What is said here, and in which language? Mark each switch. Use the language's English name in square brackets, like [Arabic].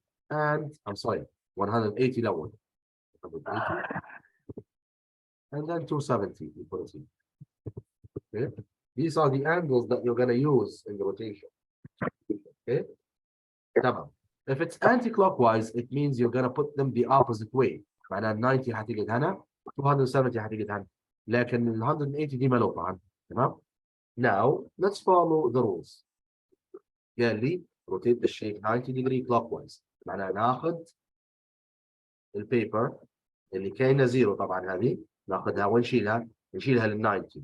[English] And I'm sorry 180 الأول 180 and then 270 you put it here. Okay? These are the angles that you're going to use in the rotation. Okay? تمام. If it's anti-clockwise, it means you're going to put them the opposite way. [Arabic] معناها 90 حتيجي هنا 270 حتيجي هنا. لكن ال 180 دي ملوطة. تمام. [English] Now let's follow the rules. [Arabic] قال لي [English] rotate the shape 90 degree clockwise. [Arabic] معناها ناخذ البيبر اللي كاينه 0 طبعا هذه ناخذها ونشيلها نشيلها لل 90.